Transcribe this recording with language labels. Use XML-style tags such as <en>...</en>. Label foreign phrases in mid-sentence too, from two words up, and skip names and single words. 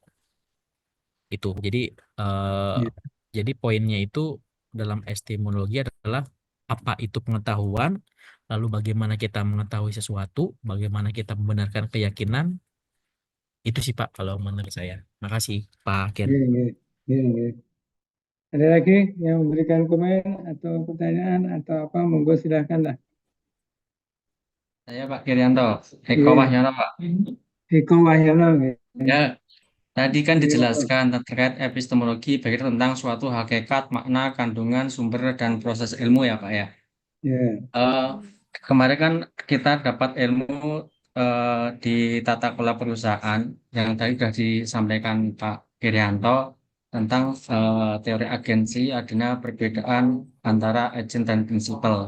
<id>Itu. Eh, iya, jadi poinnya itu dalam epistemologi adalah apa itu pengetahuan, lalu bagaimana kita mengetahui sesuatu, bagaimana kita membenarkan keyakinan, itu sih Pak kalau menurut saya. Makasih Pak Ken.</id> <jv>Nggih, nggih. Nggih, nggih.</jv> <id>Ada lagi yang memberikan komen atau pertanyaan atau apa? Monggo silahkan lah. Saya Pak Kirianto, Eko Nggih. Wahyono Pak. Iko Wahyono nggih. Ya, tadi kan</id> <jv>Nggih, monggo.</jv> <id>dijelaskan terkait epistemologi baik tentang suatu hakikat, makna, kandungan, sumber, dan proses ilmu ya Pak ya. Ya, Eh, Kemarin kan kita dapat ilmu di tata kelola perusahaan yang tadi sudah disampaikan Pak Kirianto tentang teori agensi, adanya perbedaan antara agent dan prinsipal.</id>